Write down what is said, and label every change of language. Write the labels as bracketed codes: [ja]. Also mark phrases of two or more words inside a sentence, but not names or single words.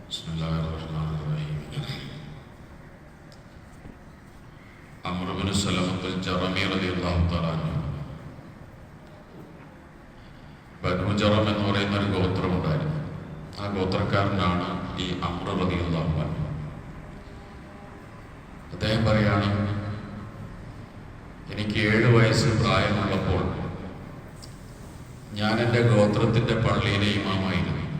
[ar] بسم الله الرحمن الرحيم عمرو بن سلمة الجرمي رضي الله تعالى عنه. [ml] ബനു ജറം എന്ന് പറയുന്ന ഒരു ഗോത്രമുണ്ടായിരുന്നു. ആ ഗോത്രക്കാരനാണ് ഈ അംർ [ar] رضي الله عنه. [ml] അദ്ദേഹം പറയാണ്, എനിക്ക് 7 വയസ്സ് പ്രായമുള്ളപ്പോൾ ഞാൻ എൻ്റെ ഗോത്രത്തിൻ്റെ പള്ളിയിലെ ഇമാമായിരുന്നു.